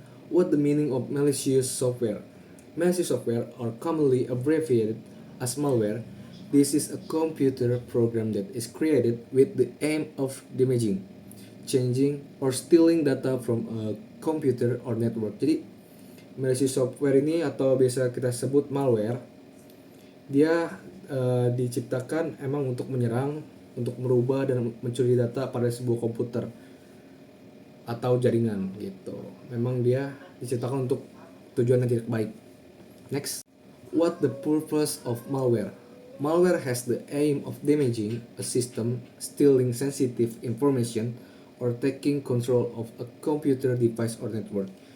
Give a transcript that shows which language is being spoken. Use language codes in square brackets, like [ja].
[en] What the meaning of malicious software? Malicious software are commonly abbreviated as malware. This is a computer program that is created with the aim of damaging, changing, or stealing data from a computer or network. [id] Jadi malicious software ini, atau biasa kita sebut malware, dia diciptakan emang untuk menyerang, untuk merubah dan mencuri data pada sebuah komputer atau jaringan gitu. Memang dia diciptakan untuk tujuan yang tidak baik. [en] Next, what the purpose of malware? Malware has the aim of damaging a system, stealing sensitive information, or taking control of a computer device or network.